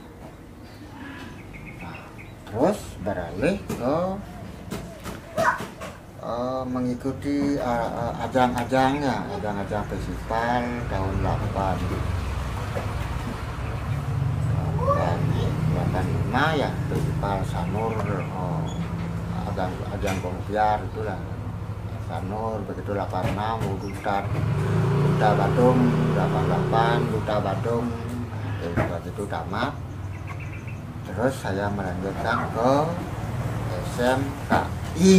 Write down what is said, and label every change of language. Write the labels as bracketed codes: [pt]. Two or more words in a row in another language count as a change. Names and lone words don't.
[id] Nah, terus beralih ke mengikuti ajang-ajangnya, ajang-ajang festival tahun 85 ya, festival Sanur ajang Bongpiar itulah Sanur, begitu 86 Duta Badung 88 Duta Badung begitu tamat. Terus saya melanjutkan ke SMKI.